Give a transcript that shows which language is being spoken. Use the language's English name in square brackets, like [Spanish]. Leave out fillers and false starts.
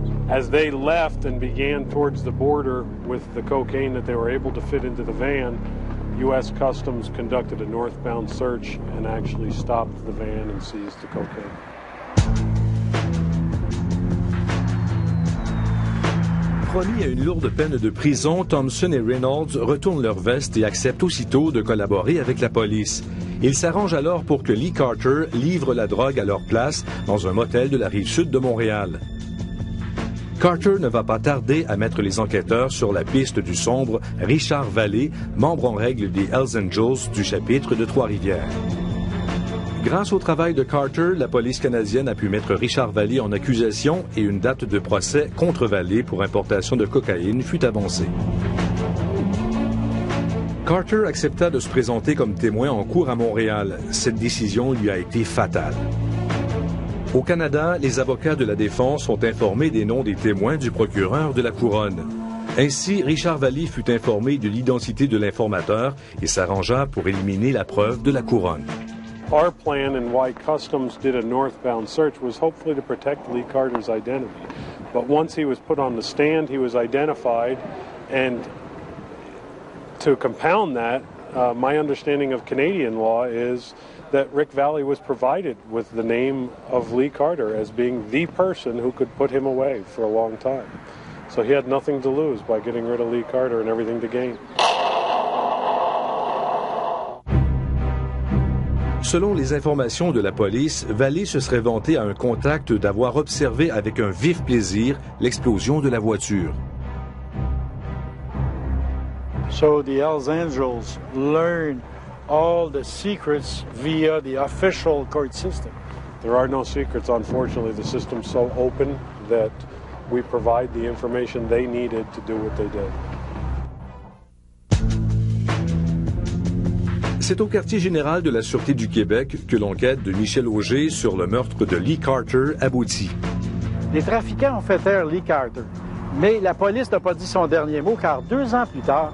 [English] As they left and began towards the border with the cocaine that they were able to fit into the van, U.S. Customs conducted a northbound search and actually stopped the van and seized the cocaine. [French] Promis à une lourde peine de prison, Thompson et Reynolds retournent leur veste et acceptent aussitôt de collaborer avec la police. Ils s'arrangent alors pour que Lee Carter livre la drogue à leur place dans un motel de la rive sud de Montréal. Carter ne va pas tarder à mettre les enquêteurs sur la piste du sombre Richard Vallée, membre en règle des Hells Angels du chapitre de Trois-Rivières. Grâce au travail de Carter, la police canadienne a pu mettre Richard Vallée en accusation et une date de procès contre Vallée pour importation de cocaïne fut avancée. Carter accepta de se présenter comme témoin en cour à Montréal. Cette décision lui a été fatale. Au Canada, les avocats de la défense sont informés des noms des témoins du procureur de la Couronne. Ainsi, Richard Vallée fut informé de l'identité de l'informateur et s'arrangea pour éliminer la preuve de la Couronne. [English] Our plan and why Customs did a northbound search was hopefully to protect Lee Carter's identity. But once he was put on the stand, he was identified, and to compound that, my understanding of Canadian law is that Rick Valley was provided with the name of Lee Carter as being the person who could put him away for a long time. So he had nothing to lose by getting rid of Lee Carter and everything to gain. [French] Selon les informations de la police, Vallée se serait vanté à un contact d'avoir observé avec un vif plaisir l'explosion de la voiture. [English] So the Hells Angels learned all the secrets via the official court system. There are no secrets, unfortunately. The system's so open that we provide the information they needed to do what they did. [French] C'est au quartier général de la Sûreté du Québec que l'enquête de Michel Auger sur le meurtre de Lee Carter aboutit. Les trafiquants ont fait taire Lee Carter, mais la police n'a pas dit son dernier mot car 2 ans plus tard,